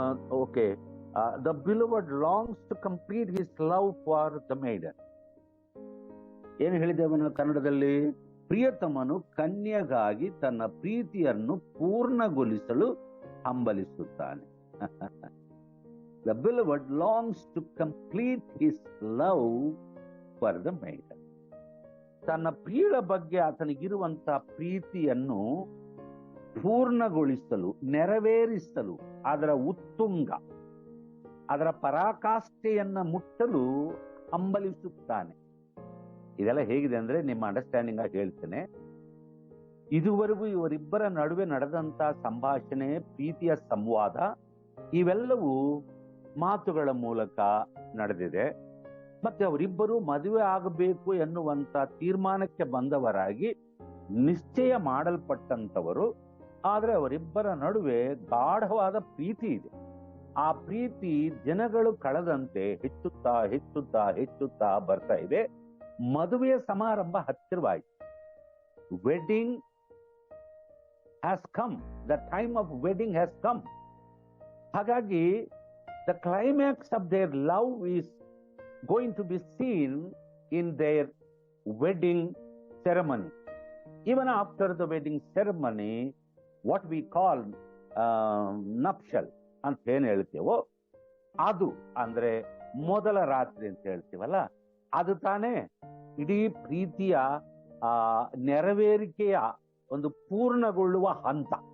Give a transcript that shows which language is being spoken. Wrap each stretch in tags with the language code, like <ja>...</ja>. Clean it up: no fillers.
<en>Okay, the beloved longs to complete his love for the maiden.</en> <kn>ಏನು ಹೇಳಿದ್ದೇವೆ ನಾವು ಕನ್ನಡದಲ್ಲಿ? ಪ್ರಿಯತಮನು ಕನ್ಯೆಗಾಗಿ ತನ್ನ ಪ್ರೀತಿಯನ್ನು ಪೂರ್ಣಗೊಳಿಸಲು ಹಂಬಲಿಸುತ್ತಾನೆ.</kn> <en>The beloved longs to complete his love for the maiden.</en> <kn>ತನ್ನ ಪ್ರಿಯಳ ಬಗ್ಗೆ ಆತನಿಗಿರುವಂತ ಪ್ರೀತಿಯನ್ನು ಪೂರ್ಣಗೊಳಿಸಲು, ನೆರವೇರಿಸಲು, ಅದರ ಉತ್ತುಂಗ, ಅದರ ಪರಾಕಾಷ್ಠೆಯನ್ನ ಮುಟ್ಟಲು ಹಂಬಲಿಸುತ್ತಾನೆ. ಇದೆಲ್ಲ ಹೇಗಿದೆ ಅಂದ್ರೆ ನಿಮ್ಮ ಅಂಡರ್ಸ್ಟ್ಯಾಂಡಿಂಗ್ ಆಗಿ ಹೇಳ್ತೇನೆ. ಇದುವರೆಗೂ ಇವರಿಬ್ಬರ ನಡುವೆ ನಡೆದಂತ ಸಂಭಾಷಣೆ, ಪ್ರೀತಿಯ ಸಂವಾದ, ಇವೆಲ್ಲವೂ ಮಾತುಗಳ ಮೂಲಕ ನಡೆದಿದೆ. ಮತ್ತೆ ಅವರಿಬ್ಬರು ಮದುವೆ ಆಗಬೇಕು ಎನ್ನುವಂತ ತೀರ್ಮಾನಕ್ಕೆ ಬಂದವರಾಗಿ ನಿಶ್ಚಯ ಮಾಡಲ್ಪಟ್ಟಂತವರು. ಆದ್ರೆ ಅವರಿಬ್ಬರ ನಡುವೆ ಗಾಢವಾದ ಪ್ರೀತಿ ಇದೆ. ಆ ಪ್ರೀತಿ ದಿನಗಳು ಕಳೆದಂತೆ ಹೆಚ್ಚುತ್ತಾ ಹೆಚ್ಚುತ್ತಾ ಹೆಚ್ಚುತ್ತಾ ಬರ್ತಾ ಇದೆ. ಮದುವೆಯ ಸಮಾರಂಭ ಹತ್ತಿರವಾಯಿತು.</kn> <en>Wedding has come, the time of wedding has come.</en> <kn>ಹಾಗಾಗಿ</kn> <en>the climax of their love is going to be seen in their wedding ceremony. Even after the wedding ceremony, what we call nuptial</en> <kn>ಅಂತ ಏನ್ ಹೇಳ್ತೇವೋ ಅದು ಅಂದ್ರೆ ಮೊದಲ ರಾತ್ರಿ ಅಂತ ಹೇಳ್ತೀವಲ್ಲ, ಅದು ತಾನೇ ಇಡೀ ಪ್ರೀತಿಯ ನೆರವೇರಿಕೆಯ ಒಂದು ಪೂರ್ಣಗೊಳ್ಳುವ ಹಂತ.</kn>